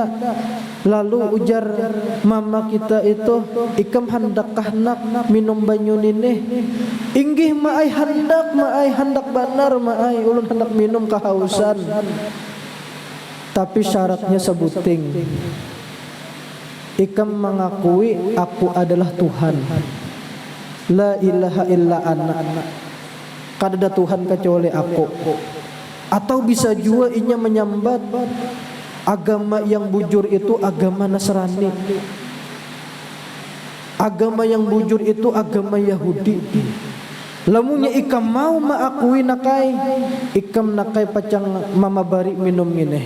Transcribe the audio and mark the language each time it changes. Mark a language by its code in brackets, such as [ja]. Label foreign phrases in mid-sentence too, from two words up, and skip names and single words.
[bjn] Lalu ujar mama kita itu, ikam hendakkah nak minum banyu nini? Inggih maai hendak benar maai ulun hendak minum kehausan. Tapi syaratnya sebuting. Ikam mengakui aku adalah Tuhan. [ar] لا إله إلا أنا. [bjn] Kada ada Tuhan kecuali aku. Atau bisa juga inya menyambat agama yang bujur itu agama Nasrani. Agama yang bujur itu agama Yahudi. Lamunya ikam mau maakui nakai, ikam nakai pacang mama bari minum ini.